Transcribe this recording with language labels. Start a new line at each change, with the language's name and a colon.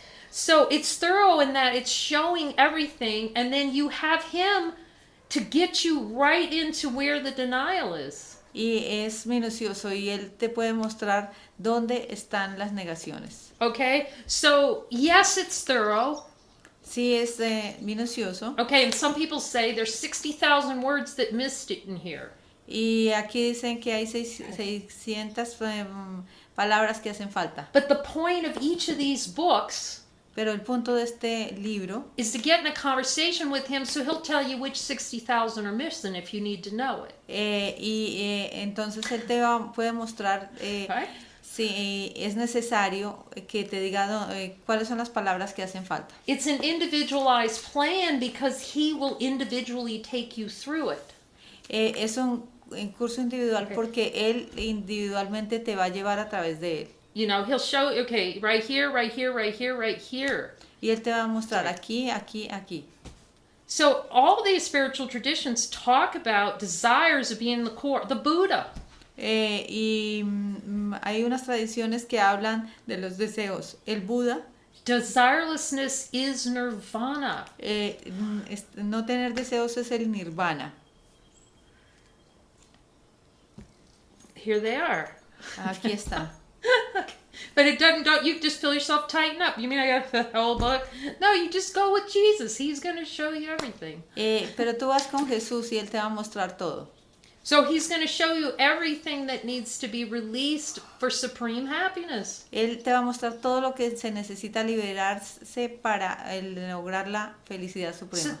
English: So it's thorough in that it's showing everything, and then you have him to get you right into where the denial is.
Spanish: Y es minucioso y él te puede mostrar dónde están las negaciones.
English: Okay, so yes, it's thorough.
Spanish: Sí, es minucioso.
English: Okay, and some people say there's 60,000 words that missed it in here.
Spanish: Y aquí dicen que hay 600 palabras que hacen falta.
English: But the point of each of these books,
Spanish: pero el punto de este libro,
English: is to get in a conversation with him, so he'll tell you which 60,000 are missing if you need to know it.
Spanish: Entonces él te puede mostrar si es necesario que te diga cuáles son las palabras que hacen falta.
English: It's an individualized plan because he will individually take you through it.
Spanish: Es un curso individual porque él individualmente te va a llevar a través de él.
English: He'll show, okay, right here, right here, right here, right here.
Spanish: Y él te va a mostrar aquí, aquí, aquí.
English: So all these spiritual traditions talk about desires of being the core, the Buddha.
Spanish: Y hay unas tradiciones que hablan de los deseos. El Buda.
English: Desirelessness is nirvana.
Spanish: No tener deseos es el nirvana.
English: Here they are.
Spanish: Aquí está.
English: Okay. But it doesn't, don't you just feel yourself tighten up? You mean I got the whole book? No, you just go with Jesus. He's going to show you everything.
Spanish: Pero tú vas con Jesús y Él te va a mostrar todo.
English: So he's going to show you everything that needs to be released for supreme happiness.
Spanish: Él te va a mostrar todo lo que se necesita liberarse para lograr la felicidad suprema.